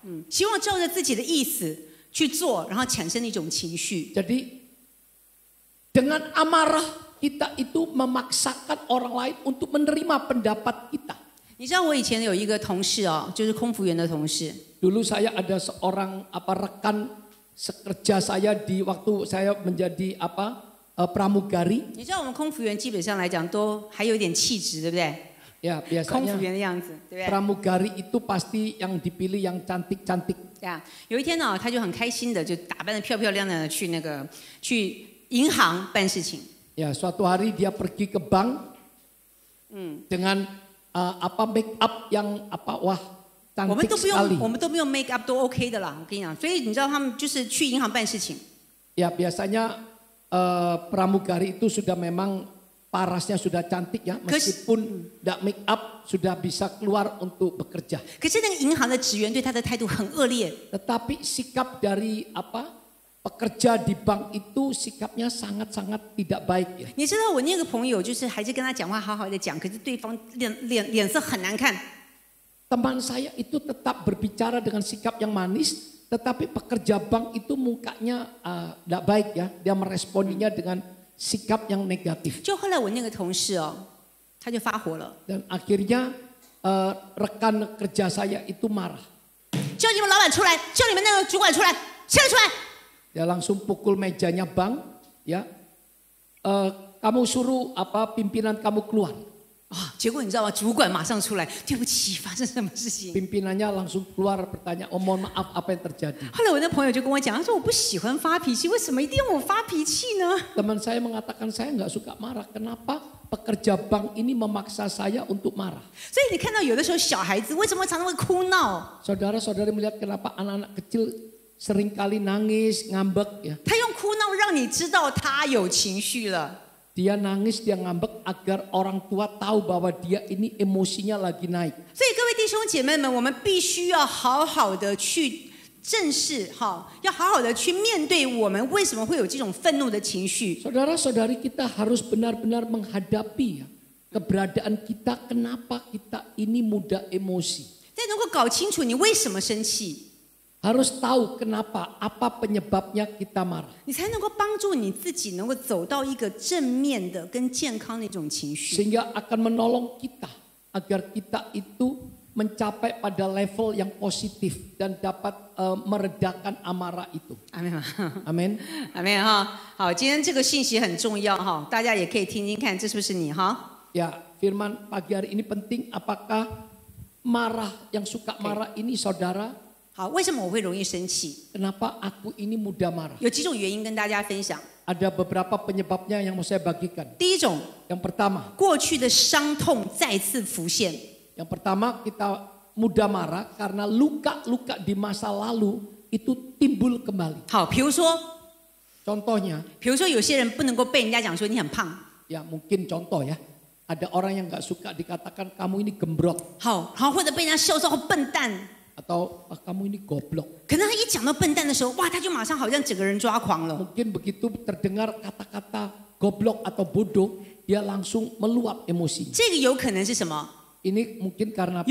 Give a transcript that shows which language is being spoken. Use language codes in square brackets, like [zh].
[zh] 希望照着自己的意思去做，然后产生一种情绪。 [id] Jadi dengan amarah kita itu memaksakan orang lain untuk menerima pendapat kita. [zh] 你知道我以前有一个同事就是空服员的同事。 [id] Dulu saya ada seorang rekan sekerja saya di waktu saya menjadi pramugari. [zh] 你知道我们空服员基本上来讲都还有一点气质，对不对？ [id] Ya, [zh] 空 [id] biasanya [zh] 服员的样子，对不对？ [id] pramugari itu pasti yang dipilih yang cantik-cantik. [zh] 有一天他就很开心的就打扮得漂漂亮亮的去银行办事情。 [id] Ya, suatu hari dia pergi ke bank dengan make up yang wah [zh] 我们 [id] cantik [zh] 都不用， [id] sekali. [zh] 我们都不用 make up 都 OK 的啦。我跟你讲，所以你知道他们就是去银行办事情。 [id] Ya, biasanya pramugari itu sudah memang parasnya sudah cantik ya, meskipun tidak make up sudah bisa keluar untuk bekerja. [zh] 可是那个银行的职员对他的态度很恶劣。 [id] Tetapi sikap dari pekerja di bank itu sikapnya sangat-sangat tidak baik ya. [zh] 你知道我那个朋友就是还是跟他讲话好好的讲，可是对方脸色很难看。 [id] Teman saya itu tetap berbicara dengan sikap yang manis, tetapi pekerja bank itu mukanya tidak baik ya. Dia meresponinya dengan sikap yang negatif. [zh] 就后来我那个同事他就发火了， [id] Dan akhirnya rekan kerja saya itu marah. [zh] 叫你们老板出来，叫你们那个主管出来，现在出来！ [id] Dia langsung pukul mejanya bank, ya. Kamu suruh pimpinan kamu keluar. [zh] 结果你知道吗？主管马上出来，对不起，发生什么事情？ [id] Pimpinannya langsung keluar bertanya, mohon maaf apa yang terjadi. [zh] 后来我那朋友就跟我讲，他说我不喜欢发脾气，为什么一定要我发脾气呢？ [id] Teman saya mengatakan saya nggak suka marah. Kenapa pekerja bank ini memaksa saya untuk marah? [zh] 所以你看到有的时候小孩子为什么常常会哭闹？ [id] Saudara-saudari melihat kenapa anak-anak kecil seringkali nangis, ngambek ya. [zh] 他用哭闹让你知道他有情绪了。 [id] Dia nangis, dia ngambek agar orang tua tahu bahwa dia ini emosinya lagi naik. [zh] 所以各位弟兄姐妹们，我们必须要好好的去正视要好好的去面对我们为什么会有这种愤怒的情绪。 [id] Saudara-saudari kita harus benar-benar menghadapi ya, keberadaan kita, kenapa kita ini mudah emosi. [zh] 但能够搞清楚你为什么生气， [id] Harus tahu kenapa, apa penyebabnya kita marah. [zh] 你才能够帮助你自己能够走到一个正面的跟健康的一种情绪。 [id] Sehingga akan menolong kita agar kita itu mencapai pada level yang positif dan dapat meredakan amarah itu. [zh] 阿妹吗？ [id] Amin. [zh] 阿妹好，今天这个信息很重要大家也可以听听看，这是不是你 [id] Ya, firman pagi hari ini penting. Apakah marah yang suka marah ini saudara? [zh] 好，为什么我会容易生气？ [id] Kenapa aku ini mudah marah? [zh] 有几种原因跟大家分享。 [id] Ada beberapa penyebabnya yang mau saya bagikan. [zh] 第一种， [id] Yang pertama, [zh] 过去的伤痛再次浮现。 [id] yang pertama kita mudah marah karena luka-luka di masa lalu itu timbul kembali. [zh] 好，比如说 [id] Contohnya, [zh] 有些人不能够被人家讲说你很胖， [id] ya mungkin contoh ya, ada orang yang nggak suka dikatakan kamu ini gembrot. [zh] 好，或者被人家笑说好笨蛋， [id] atau kamu ini goblok. [zh] 可能他一讲到笨蛋的时候，哇，他就马上好像整个人抓狂了。 [id] Mungkin begitu terdengar kata-kata goblok atau bodoh, dia langsung meluap emosi. [zh] 这个有可能是什么？ [id] Ini mungkin karena apa?